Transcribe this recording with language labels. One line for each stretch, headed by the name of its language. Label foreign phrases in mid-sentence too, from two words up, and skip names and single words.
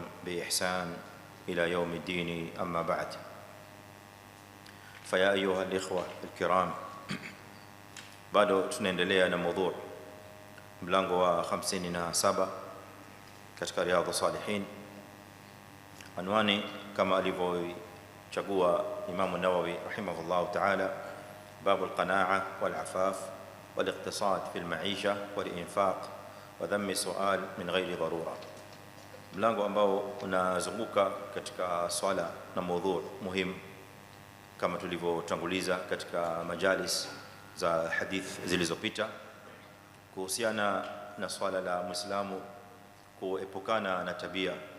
Arabic: بإحسان إلى يوم الدين. أما بعد، فيا أيها الإخوة الكرام،
Swahili: bado tunaendelea na mada mlango wa 57 katika Riyadhus Salihin. Anwani kama alivyochagua Imam an-Nawawi
Arabic: رحمه الله تعالى, باب القناعة والعفاف والاقتصاد في المعيشة والإنفاق وذم السؤال من غير ضرورة.
Swahili: Mlango ambao unazunguka katika swala na mada muhimu kama tulivyotanguliza katika majalis za hadith zilizopita, kuhusiana na swala la Muislamu kuepukana na tabia